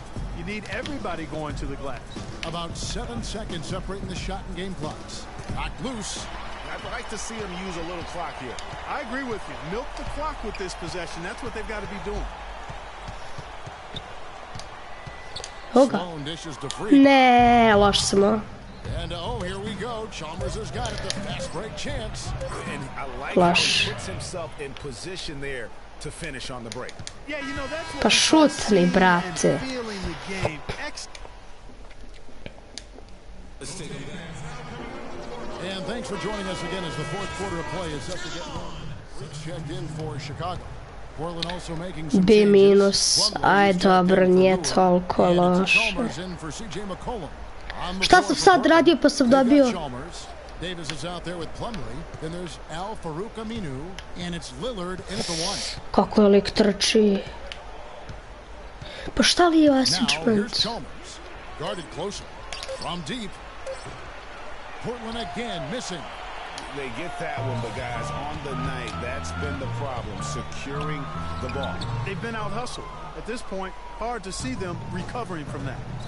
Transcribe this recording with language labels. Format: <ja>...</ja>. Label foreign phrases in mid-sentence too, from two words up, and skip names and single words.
<en>You need everybody going to the glass. About 7 seconds separating the shot and game clocks. Knocked loose. I'd like to see them use a little clock here. I agree with you. Milk the clock with this possession. That's what they've got to be doing. Sloan dishes to Freak.</en> <sr>Ne, loš sam ovo.</sr> <en>And oh, here we go. Chalmers has got it. The fast break chance. And I like how he puts himself in position there to finish on the break. Yeah, you know, that's what</en> <sr>Pa šutni, brate.</sr> <en>feeling the game. And thanks for joining us again as the fourth quarter of play is set to get going. Six checked in for Chicago. Portland also making some B minus.</en> <sr>Aj dobro, nije toliko loše. Šta sam sad radio pa sam dobio?</sr> <en>Davis is out there with Plumlee. Then there's Al Farouk Aminu, and it's Lillard in at the 1.</en> <sr>Kako je lik trči. Pa šta li je</sr> <en>Now Asimčment? here's Chalmers, guarded closer from deep. Portland again missing. They get that one, but guys, on the night, that's been the problem, securing the ball. They've been out hustled. At this point, hard to see them recovering from that.</en>